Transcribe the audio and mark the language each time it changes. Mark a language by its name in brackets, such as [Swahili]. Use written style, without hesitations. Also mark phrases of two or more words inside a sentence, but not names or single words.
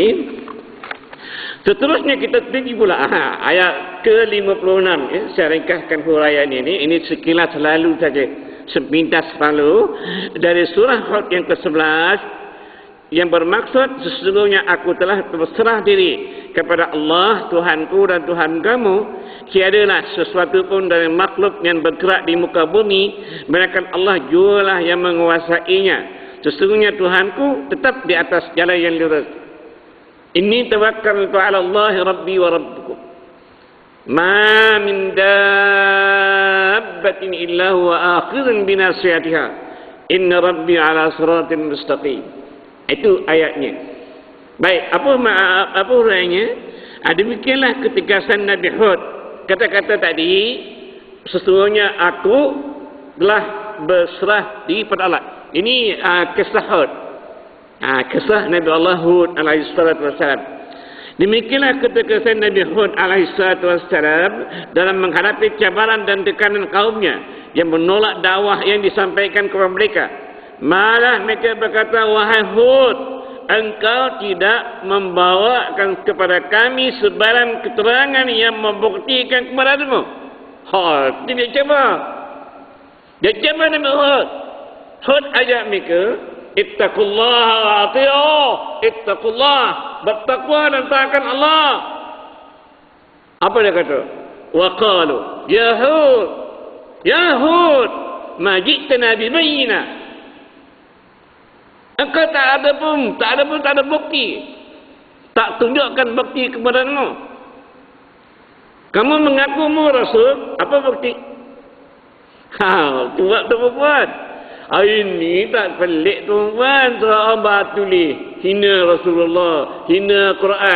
[Malay] Seterusnya kita pergi pula ayat ke-56 ya. Saya ringkaskan huraian ini sekilas lalu saja, sepintas lalu dari surah Hud yang ke-11 yang bermaksud sesungguhnya aku telah berserah diri kepada Allah Tuhanku dan Tuhan kamu. Tiadalah sesuatu pun dari makhluk yang bergerak di muka bumi melainkan Allah jualah yang menguasainya. Sesungguhnya Tuhanku tetap di atas jalan yang lurus. [Arabic] إني توكلت على الله ربي وربكم. ما من دابة إلا هو آخذ بناصيتها. إن ربي على صراط مستقيم. [Malay] Itu ayatnya. Baik, apa uraiannya? Demikianlah ketegasan Nabi Hud. Kata-kata tadi, sesungguhnya aku telah berserah diri pada Allah. Ini kisah Hud. Kisah Nabi Allah Hud [Arabic] عليه الصلاة والسلام. [Malay] Demikianlah ketegasan Nabi Hud [Arabic] عليه الصلاة والسلام [Malay] dalam menghadapi cabaran dan tekanan kaumnya yang menolak dakwah yang disampaikan kepada mereka. Malah mereka berkata, wahai Hud, engkau tidak membawakan kepada kami sebarang keterangan yang membuktikan kepadamu. Dia cuba. Dia cuba Nabi Hud. Hud ajak mereka, [Arabic] اتقوا الله وأطيعوا. [Malay] Ittaqullah, bertakwa dan taatkan Allah. Apa dia kata? [Arabic] وقالوا يا هود ما جئتنا ببينة. [Malay] Engkau tak ada bukti. Tak tunjukkan bukti kepadamu. Kamu mengakumu Rasul, apa bukti? Tu buat buat. Ini tak pelik tuan, seorang batuli hina Rasulullah, hina Quran.